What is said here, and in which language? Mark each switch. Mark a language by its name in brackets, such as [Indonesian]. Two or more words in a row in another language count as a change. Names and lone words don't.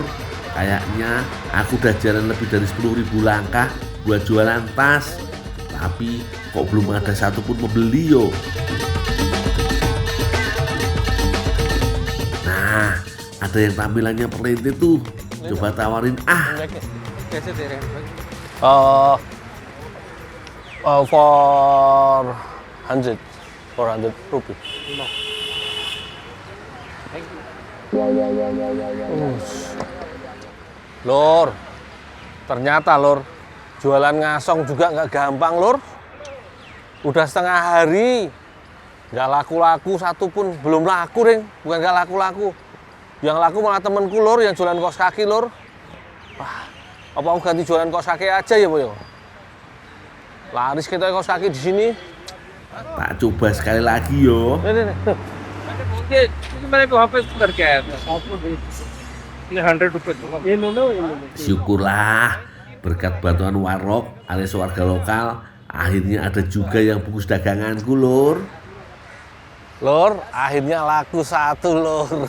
[Indonesian] Kayaknya aku udah jalan lebih dari 10.000 langkah buat jualan tas. Tapi kok belum ada satupun pembeli yo. Nah, ada yang tampilannya perlente tuh. Coba tawarin ah. [Hindi] कैसे दे रहे हैं भाई? [Indonesian] 400 rupiah. [English] No. Thank you. [Indonesian] Lor, ternyata lor, jualan ngasong juga nggak gampang lor. Udah setengah hari, nggak laku-laku satupun, belum laku Ring, bukan nggak laku-laku. Yang laku malah temenku lor, yang jualan kaos kaki lor. Wah, apa aku ganti jualan kaos kaki aja ya boyo? Laris kita kaos kaki di sini. Tak coba sekali lagi yo. Nih. [Hindi] मेरे को वहाँ पे करके आया था 100 रुपए ये लो [Indonesian] Syukurlah berkat bantuan warok alias warga lokal, akhirnya ada juga yang bungkus daganganku lur. Lor, akhirnya laku satu lor.